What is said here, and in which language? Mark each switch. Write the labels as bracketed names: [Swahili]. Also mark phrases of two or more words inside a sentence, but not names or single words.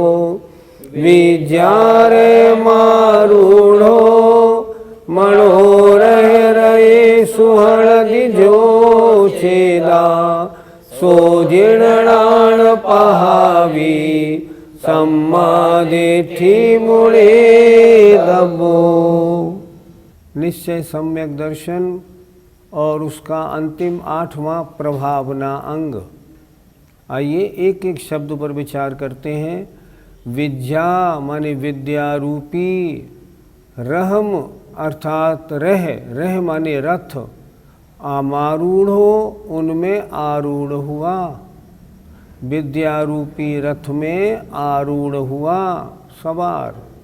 [Prakrit languages] विजारे मारूढ़ो मनोरह रये सुहणदि जो छेदा सो जीर्णान पहावी सम्मादिठी मुणे दवो। [Hindi] निश्चय सम्यक दर्शन और उसका अंतिम 8वां प्रभावना अंग। आइए एक एक शब्द पर विचार करते हैं। विद्या माने विद्या रूपी, रहम अर्थात रह माने रथ, आमारूढ़ो उनमें आरूढ़ हुआ, विद्या रूपी रथ में आरूढ़ हुआ सवार।